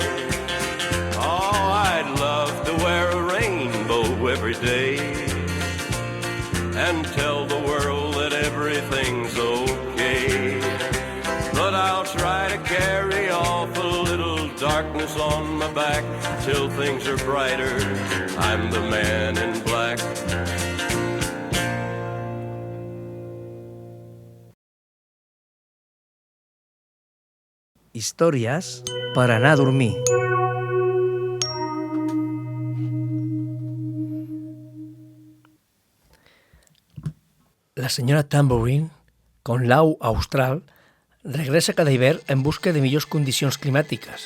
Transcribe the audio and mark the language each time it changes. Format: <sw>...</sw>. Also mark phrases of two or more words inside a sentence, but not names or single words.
<en>Oh, I'd love to wear a rainbow every day and tell the world that everything's okay. But I'll try to carry off a little darkness on my back till things are brighter. I'm the man in black.</en> <ca>Històries per anar a dormir. La senyora Tambourine, con l'au austral, regressa cada hivern en busca de millors condicions climàtiques.</ca>